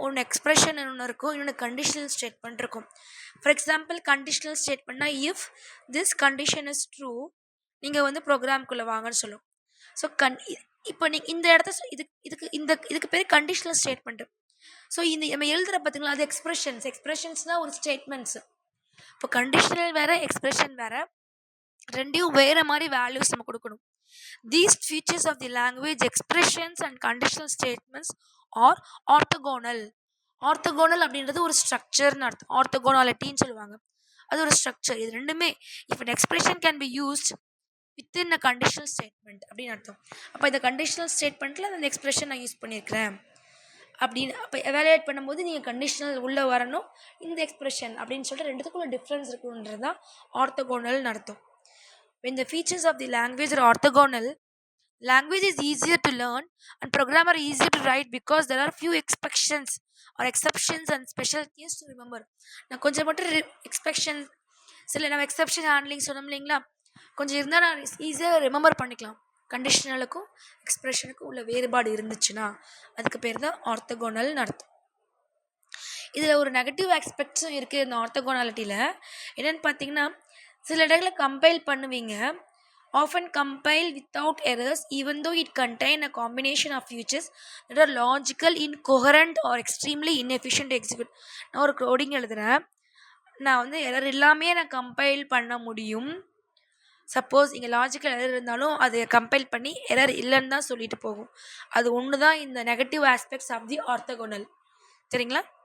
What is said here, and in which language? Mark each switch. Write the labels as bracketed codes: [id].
[ta] ஒன்று எக்ஸ்ப்ரெஷன் ஒன்று இருக்கும், இன்னொன்று கண்டிஷனல் ஸ்டேட்மெண்ட் இருக்கும். For example conditional ஸ்டேட்மெண்ட்னா [en] if this condition is true [ta] நீங்கள் வந்து ப்ரோக்ராம்குள்ளே வாங்கன்னு சொல்லும். ஸோ இப்போ நீங்கள் இந்த இடத்த இதுக்கு பேர் கண்டிஷனல் ஸ்டேட்மெண்ட்டு. ஸோ இந்த நம்ம எழுதுகிற பார்த்தீங்களா அது எக்ஸ்ப்ரெஷன்ஸ்னால் ஒரு ஸ்டேட்மெண்ட்ஸு. இப்போ கண்டிஷனல் வேறு, எக்ஸ்ப்ரெஷன் வேறு, ரெண்டையும் வேறு மாதிரி வேல்யூஸ் நம்ம கொடுக்கணும். [en] These features of the language, expressions and conditional statements are orthogonal. [ta] Orthogonal அப்படின்றது ஒரு ஸ்ட்ரக்சர்னு அர்த்தம். ஆர்த்தோகோனாலிட்டின்னு சொல்லுவாங்க, அது ஒரு ஸ்ட்ரக்சர். இது ரெண்டுமே [en] if an expression can be used within a conditional statement [ta] அப்படின்னு அர்த்தம். அப்போ இந்த கண்டிஷனல் ஸ்டேட்மெண்ட்டில் அந்த எக்ஸ்பிரஷன் நான் யூஸ் பண்ணியிருக்கிறேன் அப்படின்னு அப்போ எவாலுவேட் பண்ணும்போது நீங்கள் கண்டிஷனல் உள்ளே வரணும், இந்த எக்ஸ்பிரஷன் அப்படின்னு சொல்லிட்டு ரெண்டுத்துக்குள்ள டிஃப்ரென்ஸ் இருக்குன்றது தான் ஆர்த்தோகோனல்னு அர்த்தம். [en] When the features of the language are orthogonal, language is easier to learn and programmer easier to write because there are few exceptions and special things to remember. [ta] நான் கொஞ்சம் மட்டும் எக்ஸ்பெக்ஷன் சில நம்ம எக்ஸப்ஷன் ஹேண்ட்லிங் சொன்னோம் இல்லைங்களா, கொஞ்சம் இருந்தால் நான் ஈஸியாக ரிமெம்பர் பண்ணிக்கலாம். கண்டிஷனலுக்கும் எக்ஸ்ப்ரெஷனுக்கும் உள்ள வேறுபாடு இருந்துச்சுன்னா அதுக்கு பேர் தான் ஆர்த்தோகோனல்னு அர்த்தம். இதில் ஒரு நெகட்டிவ் ஆஸ்பெக்ட்ஸும் இருக்குது இந்த ஆர்த்தோகோனாலிட்டியில். என்னென்னு பார்த்தீங்கன்னா சில இடங்களில் கம்பைல் பண்ணுவீங்க, [en] often compile without errors even though it contain a combination of features that are logical, incoherent or extremely inefficient to execute. [ta] நான் ஒரு கோடிங் எழுதுகிறேன், நான் வந்து எரர் இல்லாமே நான் கம்பைல் பண்ண முடியும். சப்போஸ் இங்கே லாஜிக்கல் எரர் இருந்தாலும் அதை கம்பைல் பண்ணி எரர் இல்லைன்னு தான் சொல்லிட்டு போகும். அது ஒன்று தான் இந்த negative aspects of the orthogonal. சரிங்களா?